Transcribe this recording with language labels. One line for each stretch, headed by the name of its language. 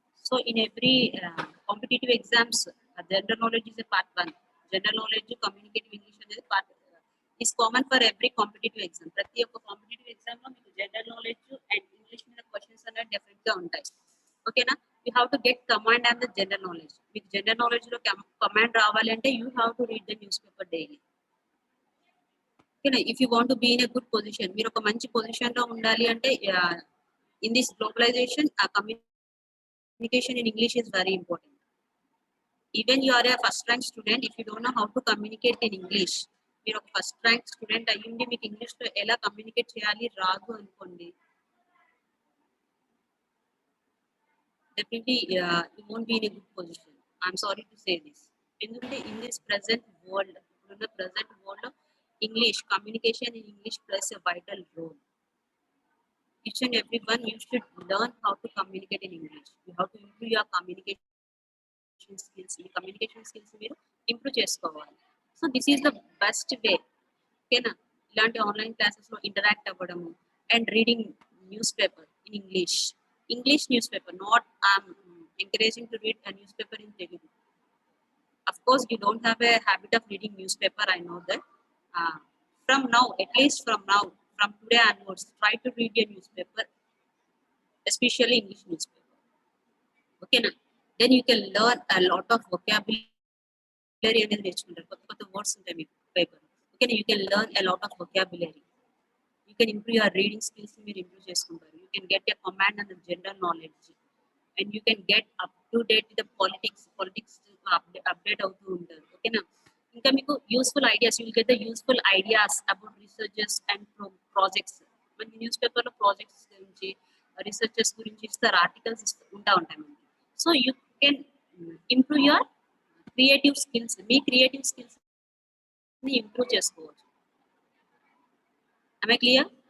English: So in every competitive exams, general knowledge is a part 1. General knowledge, communicative English is part is common for every competitive exam.
Telugu: ప్రతి ఒక్క competitive exam లో మీకు general knowledge and English మీద questions అనేవి definite గా ఉంటాయి. ఓకేనా?
English: You have to get command and the general knowledge.
Telugu: మీకు జనరల్ నాలెడ్జ్ లో కమాండ్ రావాలి అంటే
English: You have to read the newspaper daily. ఓకేనా? If you want to be in a good position,
Telugu: మీరు ఒక మంచి పొజిషన్ లో ఉండాలి అంటే
English: in this globalization, communication in English is very important. Even you are a first rank student, if you don't know how to communicate in English,
Telugu: మీరు ఒక first rank student అయ్యింది మీకు ఇంగ్లీష్ లో ఎలా కమ్యూనికేట్ చేయాలి రాదు అనుకోండి,
English: definitely you won't be in a good position. I'm sorry to say this.
Telugu: ఎందుకంటే
English: in this present world, ఇప్పుడున్న present world లో English communication in English plays a vital role. Each and everyone, you should learn how to communicate in English. You have to improve your communication skills. Your communication skills
Telugu: మీరు improve చేసుకోవాలి.
English: So this is the best way. ఓకేనా?
Telugu: ఇలాంటి online classes లో interact అవ్వడము
English: And reading newspaper in English. English newspaper, not I'm encouraging to read a newspaper in Telugu. Of course, you don't have a habit of reading newspaper, I know that. from now, at least from now, from today onwards, try to read your newspaper, especially English newspaper. Okay, na? Then you can learn a lot of vocabulary
Telugu: అనేది నేర్చుకుంటారు. కొత్త కొత్త words ఉంటాయి మీకు paper.
English: Okay, you can learn a lot of vocabulary. You can improve your reading skills.
Telugu: మీరు improve చేసుకుంటారు.
English: You can get a command and the general knowledge, and you can get up to date with the politics update
Telugu: అవుతూ ఉంటారు. ఓకేనా? ఇంకా మీకు
English: Useful ideas, you will get the useful ideas about researches and projects.
Telugu: మనకి news పేపర్లో projects గురించి, researches గురించి ఇస్తారు, ఆర్టికల్స్ ఉంటాయి మనకి.
English: So you can improve your creative skills.
Telugu: మీ creative skills ని ఇంప్రూవ్ చేసుకోవచ్చు.
English: Am I clear?